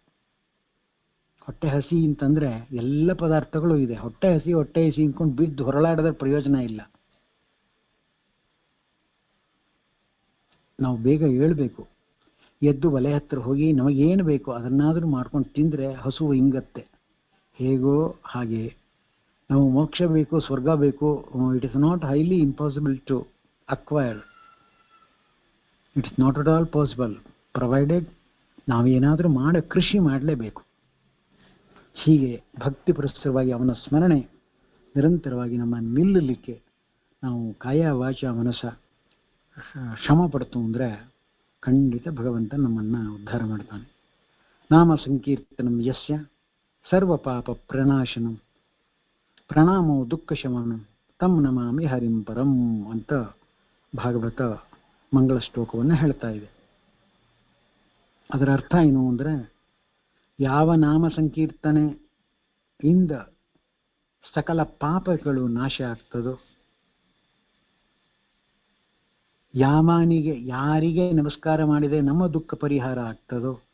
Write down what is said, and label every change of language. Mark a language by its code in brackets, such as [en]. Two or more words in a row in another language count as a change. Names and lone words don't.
[kn] ಹೊಟ್ಟೆ ಹಸಿ ಅಂತಂದರೆ ಎಲ್ಲ ಪದಾರ್ಥಗಳು ಇದೆ, ಹೊಟ್ಟೆ ಹಸಿ ಅಂದ್ಕೊಂಡು ಬಿದ್ದು ಹೊರಳಾಡಿದ್ರೆ ಪ್ರಯೋಜನ ಇಲ್ಲ. ನಾವು ಬೇಗ ಏಳಬೇಕು, ಎದ್ದು ಒಲೆ ಹತ್ತಿರ ಹೋಗಿ ನಮಗೇನು ಬೇಕು ಅದನ್ನಾದರೂ ಮಾಡ್ಕೊಂಡು ತಿಂದರೆ ಹಸುವು ಹಿಂಗತ್ತೆ. ಹೇಗೋ ಹಾಗೆ ನಾವು ಮೋಕ್ಷ ಬೇಕು, ಸ್ವರ್ಗ ಬೇಕು, [en] it is not highly impossible to acquire, it's not at all possible provided [kn] ನಾವೇನಾದರೂ ಕೃಷಿ ಮಾಡಲೇಬೇಕು. ಹೀಗೆ ಭಕ್ತಿ ಪುರಸ್ಸರವಾಗಿ ಅವನ ಸ್ಮರಣೆ ನಿರಂತರವಾಗಿ ನಮ್ಮ ನಿಲ್ಲಲಿಕ್ಕೆ ನಾವು [sa] ಕಾಯ ವಾಚ ಮನಸ [kn] ಶ್ರಮ ಪಡ್ತು ಅಂದರೆ ಖಂಡಿತ ಭಗವಂತ ನಮ್ಮನ್ನು ಉದ್ಧಾರ ಮಾಡ್ತಾನೆ. [sa] ನಾಮ ಸಂಕೀರ್ತನಂ ಯಸ್ಯ ಸರ್ವ ಪಾಪ ಪ್ರಣಾಶನಂ ಪ್ರಣಾಮೋ ದುಃಖ ಶಮನಂ ತಂ ನಮಾಮಿ ಹರಿಂ ಪರಂ [kn] ಅಂತ ಭಾಗವತ ಮಂಗಳ ಶ್ಲೋಕವನ್ನು ಹೇಳ್ತಾ ಇದೆ. ಅದರ ಅರ್ಥ ಏನು ಅಂದರೆ, ಯಾವ ನಾಮ ಸಂಕೀರ್ತನೆಯಿಂದ ಸಕಲ ಪಾಪಗಳು ನಾಶ ಆಗ್ತದೋ, ಯಾರಿಗೆ ನಮಸ್ಕಾರ ಮಾಡಿದೆ ನಮ್ಮ ದುಃಖ ಪರಿಹಾರ ಆಗ್ತದೋ